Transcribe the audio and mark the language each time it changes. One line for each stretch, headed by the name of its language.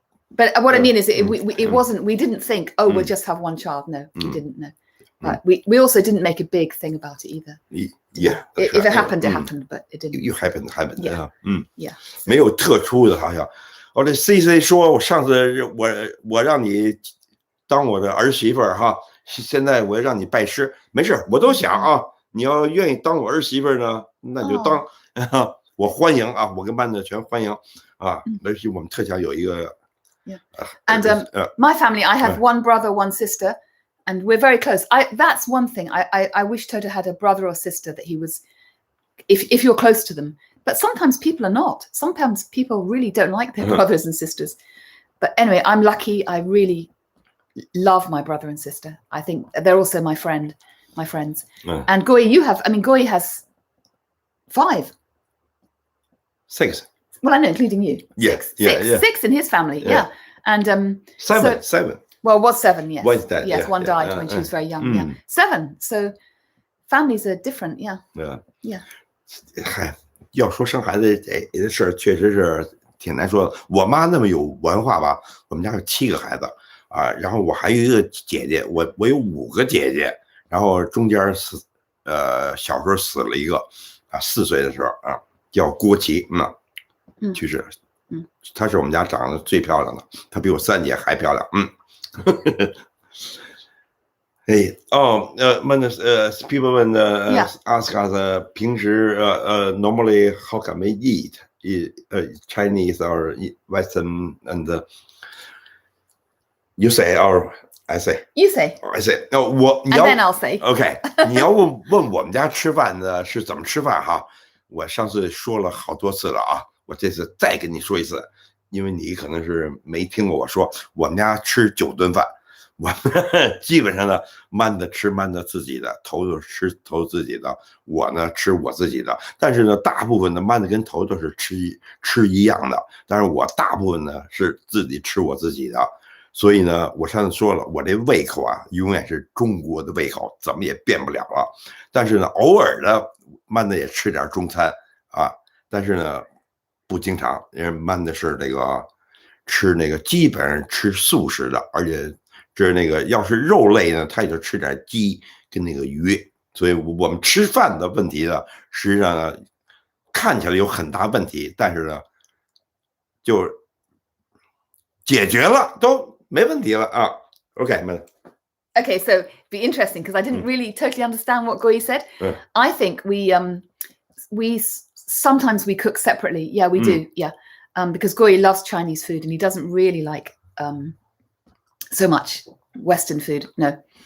English: But what I mean is, it wasn't. We didn't think, we'll just have one child. No, we didn't know. But we also didn't make a big thing about it either. Yeah. If it happened, it happened, but it didn't. You happened. Yeah.
Chinese: 没有特殊的，好像。这 CC 说，我上次我让你当我的儿媳妇儿哈，现在我让你拜师，没事，我都想啊，你要愿意当我儿媳妇儿呢，那就当，我欢迎啊，我跟班子全欢迎啊，而且我们特想有一个。
English: And my family, I have one brother, one sister, and we're very close. That's one thing. I wish Toto had a brother or sister that he was, if you're close to them. But sometimes people are not. Sometimes people really don't like their brothers and sisters. But anyway, I'm lucky. I really love my brother and sister. I think they're also my friends. And Guo Yi, Guo Yi has 5. 6. Well, I know, including you. Yeah, 6 in his family. Yeah. And 7. Well, it was 7, yes. Was that? Yes, one died when she was very young. Yeah. 7. So families are different. Yeah. Yeah.
Chinese: 嗨，要说生孩子这事儿，确实是挺难说的。我妈那么有文化吧，我们家有7个孩子啊，然后我还有一个姐姐，我有5个姐姐，然后中间小时候死了一个啊，4岁的时候啊，叫郭琦，去世。她是我们家长得最漂亮的，她比我3姐还漂亮。
English: people
Chinese: 问
English: ask us
Chinese: 平时
English: normally how can we eat Chinese or Western and you say or I say You say. I say. And then I'll say.
Chinese: OK 你要问我们家吃饭的是怎么吃饭哈，我上次说了好多次了啊，我这次再跟你说一次，因为你可能是没听过我说，我们家吃9顿饭。我们基本上呢，慢的吃慢的自己的，头的吃头自己的，我呢吃我自己的。但是呢，大部分的慢的跟头都是吃一样的，但是我大部分呢是自己吃我自己的。所以呢，我上次说了，我这胃口啊，永远是中国的胃口，怎么也变不了了。但是呢，偶尔的慢的也吃点中餐啊，但是呢，不经常，因为慢的是这个吃那个基本上吃素食的，而且。是那个，要是肉类呢，他也就吃点鸡跟那个鱼，所以我们吃饭的问题呢，实际上呢，看起来有很大问题，但是呢，就解决了，都没问题了啊。
English: Okay, so be interesting because I didn't really totally understand what Guo Yi said. I think we sometimes we cook separately. Yeah, we do. Yeah, because Guo Yi loves Chinese food and he doesn't really like so much Western food. No.